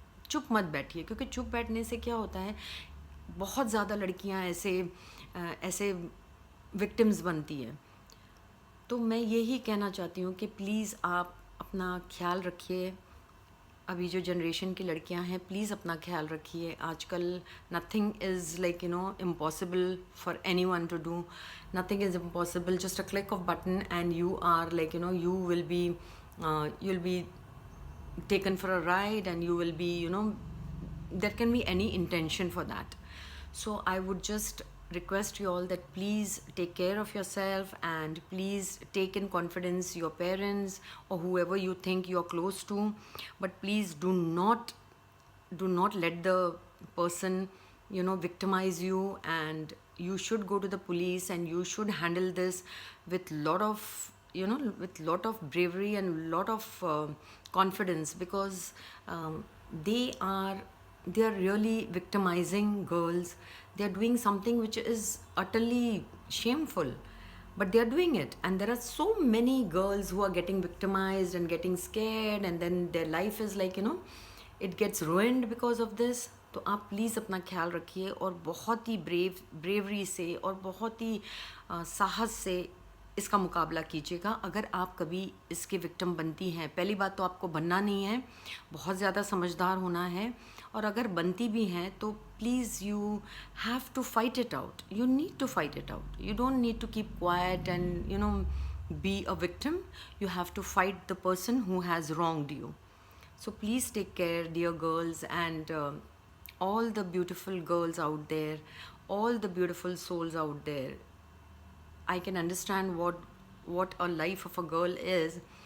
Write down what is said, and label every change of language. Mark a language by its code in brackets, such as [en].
[hi] चुप मत बैठिए, क्योंकि चुप बैठने से क्या होता है, बहुत ज़्यादा लड़कियां ऐसे विक्टिम्स बनती हैं। तो मैं यही कहना चाहती हूँ कि प्लीज़ आप अपना ख्याल रखिए। अभी जो जनरेशन की लड़कियां हैं, प्लीज़ अपना ख्याल रखिए। आजकल [en] Nothing is like impossible for anyone to do. Nothing is impossible, just a click of button and you are like you will be you'll be taken for a ride, and you will be, there can be any intention for that. So I would just request you all that please take care of yourself, and please take in confidence your parents or whoever you think you're close to. But please do not let the person victimize you, and you should go to the police, and you should handle this with lot of bravery and lot of confidence, because they are really victimizing girls. They are doing something which is utterly shameful, but they are doing it, and there are so many girls who are getting victimized and getting scared, and then their life is like it gets ruined because of this. [hi] तो आप please अपना ख्याल रखिए, और बहुत ही bravery से और बहुत ही साहस से इसका मुकाबला कीजिएगा। अगर आप कभी इसके विक्टिम बनती हैं, पहली बात तो आपको बनना नहीं है, बहुत ज़्यादा समझदार होना है, और अगर बनती भी हैं तो please [en] You have to fight it out. You need to fight it out. You don't need to keep quiet and be a victim. You have to fight the person who has wronged you. So please take care, dear girls, and all the beautiful girls out there, all the beautiful souls out there. I can understand what a life of a girl is.